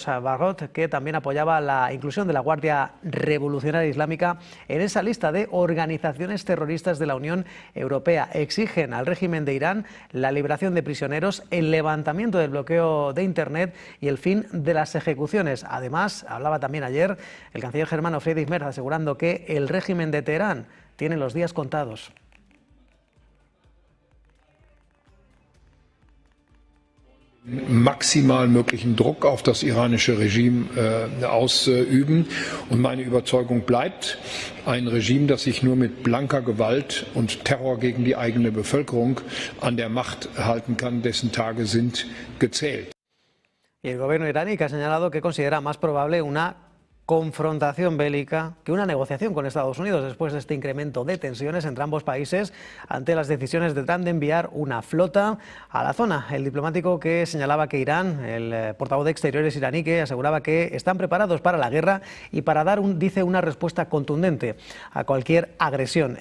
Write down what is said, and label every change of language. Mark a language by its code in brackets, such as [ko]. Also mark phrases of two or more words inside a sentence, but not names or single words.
[es] Barrot, que también apoyaba la inclusión de la Guardia Revolucionaria Islámica en esa lista de organizaciones terroristas de la Unión Europea, exigen al régimen de Irán la liberación de prisioneros, el levantamiento del bloqueo de Internet y el fin de las ejecuciones. Además, hablaba también ayer el canciller germano Friedrich Merz asegurando que el régimen de Teherán tiene los días contados. [de] Maximal möglichen Druck auf das iranische Regime ausüben. Und meine Überzeugung bleibt, ein Regime, das sich nur mit blanker Gewalt und Terror gegen die eigene Bevölkerung an der Macht halten kann, dessen Tage sind gezählt. [es] Y el gobierno iraní que ha señalado que considera más probable una confrontación bélica que una negociación con Estados Unidos después de este incremento de tensiones entre ambos países ante las decisiones de Trump de enviar una flota a la zona. El diplomático que señalaba que Irán, el portavoz de Exteriores iraní, que aseguraba que están preparados para la guerra y para dar, dice, una respuesta contundente a cualquier agresión.